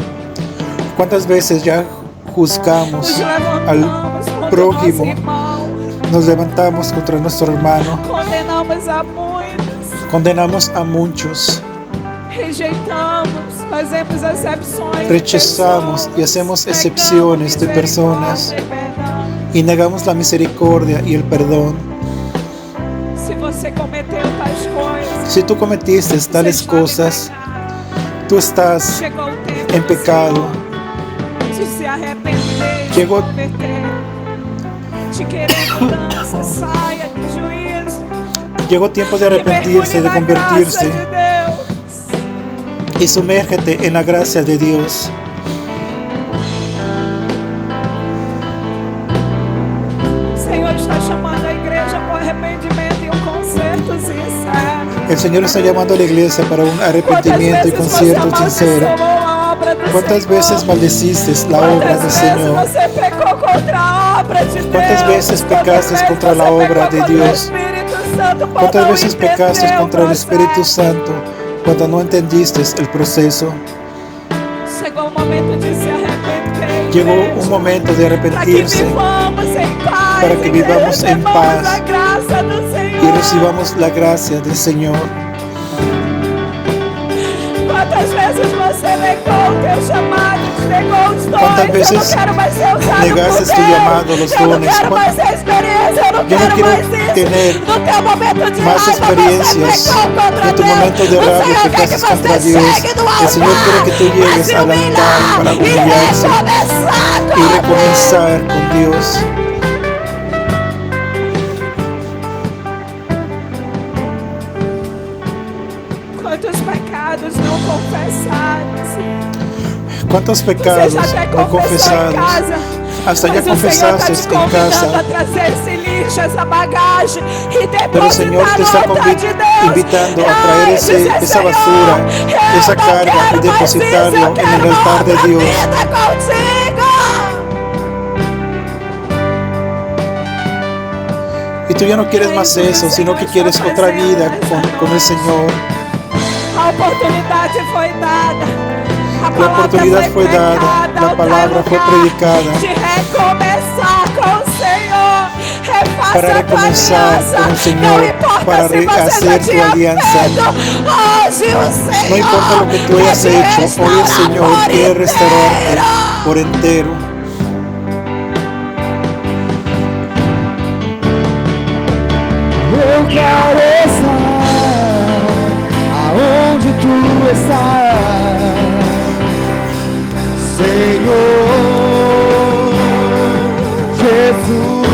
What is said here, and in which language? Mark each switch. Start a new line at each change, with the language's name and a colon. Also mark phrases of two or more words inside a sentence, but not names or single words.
Spanish: ¿Cuántas veces ya juzgamos nos al
Portuguese: levantamos contra o
Spanish: prójimo?
Portuguese: nosso irmão,
Spanish: Nos levantamos contra nuestro hermano,
Portuguese: condenamos a muitos,
Spanish: condenamos a muchos,
Portuguese: rejeitamos, fazemos acepções, de
Spanish: rechazamos y
Portuguese: pessoas,
Spanish: hacemos
Portuguese: negamos
Spanish: excepciones de personas
Portuguese: misericórdia e perdão.
Spanish: y negamos la misericordia y el perdón.
Portuguese: Se você cometeu tais coisas,
Spanish: Si tú cometiste
Portuguese: você
Spanish: tales
Portuguese: está em
Spanish: cosas,
Portuguese: pecado.
Spanish: tú estás
Portuguese: Chegou o tempo
Spanish: en pecado.
Portuguese: de se arrepender, Chegou- de converter, de querer mudança, saia do juízo,
Spanish: Llegó tiempo de
Portuguese: e mergulhe
Spanish: arrepentirse, de
Portuguese: na graça
Spanish: convertirse
Portuguese: de Deus.
Spanish: y sumérgete en la gracia de Dios.
Portuguese: O Senhor está chamando a igreja para o arrependimento e um conserto sincero.
Spanish: El Señor está llamando a la iglesia para un
Portuguese: Quantas
Spanish: arrepentimiento y
Portuguese: vezes você
Spanish: concierto sincero.
Portuguese: amaldiçoou a obra do
Spanish: ¿Cuántas
Portuguese: Senhor?
Spanish: veces maldeciste la obra
Portuguese: Quantas
Spanish: del
Portuguese: vezes
Spanish: Señor?
Portuguese: você pecou contra a obra de
Spanish: ¿Cuántas
Portuguese: Deus?
Spanish: veces
Portuguese: Quantas
Spanish: pecaste
Portuguese: vezes
Spanish: contra la
Portuguese: você
Spanish: obra
Portuguese: pecou
Spanish: de
Portuguese: contra o
Spanish: Dios?
Portuguese: Espírito Santo por
Spanish: ¿Cuántas
Portuguese: não
Spanish: veces
Portuguese: entender
Spanish: pecaste
Portuguese: o
Spanish: contra el Espíritu
Portuguese: processo?
Spanish: Santo cuando no entendiste el proceso?
Portuguese: Chegou o momento de se arrepender.
Spanish: Llegó
Portuguese: igreja,
Spanish: un momento de
Portuguese: para que
Spanish: arrepentirse
Portuguese: vivamos em paz,
Spanish: para que
Portuguese: e
Spanish: vivamos en
Portuguese: recebamos
Spanish: paz
Portuguese: a graça do Senhor.
Spanish: y recibamos la gracia del Señor.
Portuguese: Quantas vezes você negou o teu chamado, negou os dons?
Spanish: ¿Cuántas
Portuguese: Eu
Spanish: veces
Portuguese: não quero mais ser usado
Spanish: negaste
Portuguese: por
Spanish: tu
Portuguese: Deus.
Spanish: llamado, los
Portuguese: Eu não
Spanish: dones?
Portuguese: quero mais ter experiência, eu não
Spanish: Yo no
Portuguese: quero
Spanish: quiero
Portuguese: mais isso.
Spanish: tener
Portuguese: No teu momento de
Spanish: más
Portuguese: raiva,
Spanish: experiencias.
Portuguese: você pecou contra
Spanish: En tu
Portuguese: Deus.
Spanish: momento de
Portuguese: O
Spanish: rabia
Portuguese: Senhor quer que
Spanish: pecaste contra
Portuguese: você
Spanish: Dios.
Portuguese: chegue no
Spanish: El Señor
Portuguese: altar
Spanish: quiere que tú
Portuguese: para
Spanish: llegues
Portuguese: se
Spanish: al altar
Portuguese: humilhar
Spanish: para
Portuguese: e
Spanish: humillarse
Portuguese: recomeçar
Spanish: y
Portuguese: com Deus.
Spanish: recomenzar con Dios.
Portuguese: Quantos pecados não confessados?
Spanish: ¿Cuántos
Portuguese: Você
Spanish: pecados
Portuguese: já até
Spanish: no
Portuguese: confessou em
Spanish: confesados?
Portuguese: casa.
Spanish: Hasta ya
Portuguese: Mas o Senhor
Spanish: confesaste
Portuguese: está te
Spanish: en
Portuguese: convidando
Spanish: casa,
Portuguese: a trazer esse lixo, essa bagagem e
Spanish: pero el Señor
Portuguese: depositar
Spanish: te
Portuguese: no
Spanish: está
Portuguese: altar de Deus.
Spanish: invitando a traer
Portuguese: Ai, dizer,
Spanish: esa basura,
Portuguese: Senhor,
Spanish: esa
Portuguese: eu não
Spanish: carga y
Portuguese: quero mais
Spanish: depositarlo
Portuguese: isso, eu
Spanish: en
Portuguese: quero
Spanish: el
Portuguese: uma
Spanish: altar de
Portuguese: outra
Spanish: Dios.
Portuguese: vida contigo.
Spanish: Y tú ya no quieres más eso, sino que quieres otra vida con el Señor.
Portuguese: A oportunidade foi dada. A
Spanish: La
Portuguese: palavra
Spanish: oportunidad fue dada,
Portuguese: pregada,
Spanish: la
Portuguese: o
Spanish: palabra fue
Portuguese: lugar
Spanish: predicada
Portuguese: de recomeçar com o Senhor. Refaça
Spanish: para
Portuguese: a tua
Spanish: recomenzar
Portuguese: aliança.
Spanish: con el
Portuguese: Não
Spanish: Señor,
Portuguese: importa
Spanish: para
Portuguese: se você já
Spanish: rehacer tu
Portuguese: tinha
Spanish: alianza.
Portuguese: feito. Hoje o Senhor
Spanish: No importa lo que tú hayas
Portuguese: quer te
Spanish: hecho, hoy el
Portuguese: restaurar
Spanish: Señor
Portuguese: por
Spanish: quiere restaurarte
Portuguese: inteiro.
Spanish: por entero.
Portuguese: Eu quero estar aonde tu estás, Senhor Jesus.